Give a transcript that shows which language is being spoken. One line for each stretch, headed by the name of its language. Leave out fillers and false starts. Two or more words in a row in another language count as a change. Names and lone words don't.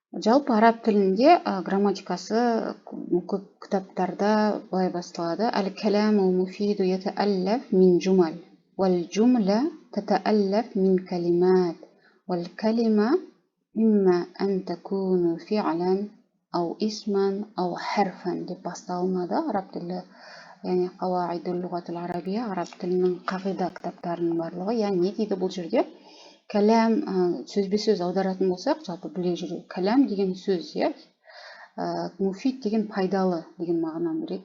Kazakh: Жалпы араб тілінде грамматикасы көп кітаптарда былай басталады.
Arabic: الكلام مفيد يتألف من جمل، والجملة تتألف من كلمات، والكلمة إما أن تكون فعلا أو اسما أو حرفا
Kazakh: деп басталынады араб тілі. Яғни
Arabic: قواعد اللغة العربية,
Kazakh: араб тілінің қағида кітаптарының барлығы. Яғни не дейді бұл жерде? Кәләм сөзбе сөз аударатын болсақ, жалпы біле жүру. Кәләм деген сөз, муфид деген пайдалы деген мағынаны береді.